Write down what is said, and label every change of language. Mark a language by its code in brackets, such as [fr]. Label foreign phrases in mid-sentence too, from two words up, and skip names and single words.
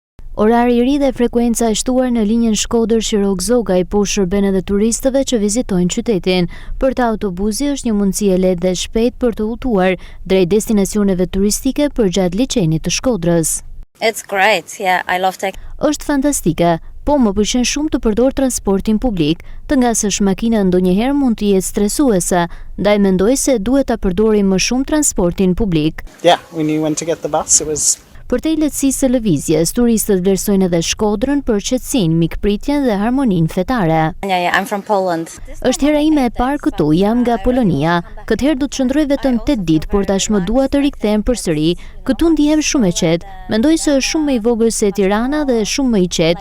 [sq] Orari i ri dhe frekuenca e shtuar në linjën Shkodër-Shirok-Zogaj po shërben edhe turistëve që vizitojnë qytetin. Për të autobusi është një mundësi e lehtë dhe shpejt për të udhëtuar drejt destinacioneve turistike përgjatë liçenit të Shkodrës. [en] It's great. Yeah, I love tech. [sq] Është fantastike, po më pëlqen shumë të përdor transportin publik, të ngasësh makina ndonjëherë mund të jetë stresuese, ndaj mendoj se duhet ta përdorim më shumë transportin publik. [en] Yeah, when you went to get the bus, it was. [sq] Për te lehtësisë së lëvizjes, turistët vlerësojnë edhe Shkodrën për qetësinë, mikpritjen dhe harmoninë fetare. [en] Yeah, I'm from Poland. [sq] Është hera ime e parë këtu, jam nga Polonia. Këtë herë do të qëndroj vetëm 8 ditë, por tashmë dua të rikthehem përsëri. Këtu ndihem shumë e qetë. Mendoj se është shumë më i vogël se Tirana dhe shumë më i qetë.